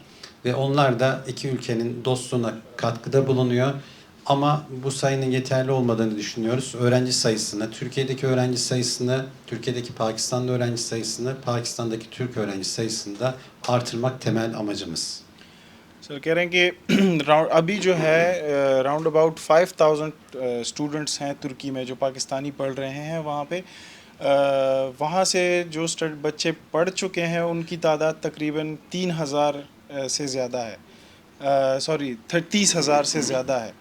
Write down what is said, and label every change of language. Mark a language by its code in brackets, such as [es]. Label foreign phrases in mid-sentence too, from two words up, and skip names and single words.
[tr] Ve onlar da iki ülkenin dostluğuna katkıda bulunuyor. Ama bu sayının yeterli olmadığını düşünüyoruz. Öğrenci sayısını, Türkiye'deki öğrenci sayısını, Türkiye'deki Pakistanlı öğrenci sayısını, Pakistan'daki Türk öğrenci sayısını da artırmak temel amacımız. [ur] سر کہہ رہے ہیں کہ ابھی جو ہے [en] round about [ur] 5000 سٹوڈنٹس ہیں ترکی میں جو پاکستانی پڑھ رہے ہیں وہاں پہ. وہاں سے جو بچے پڑھ چکے ہیں ان کی تعداد تقریباً 3000 سے زیادہ ہے، سوری 30,000 سے زیادہ ہے.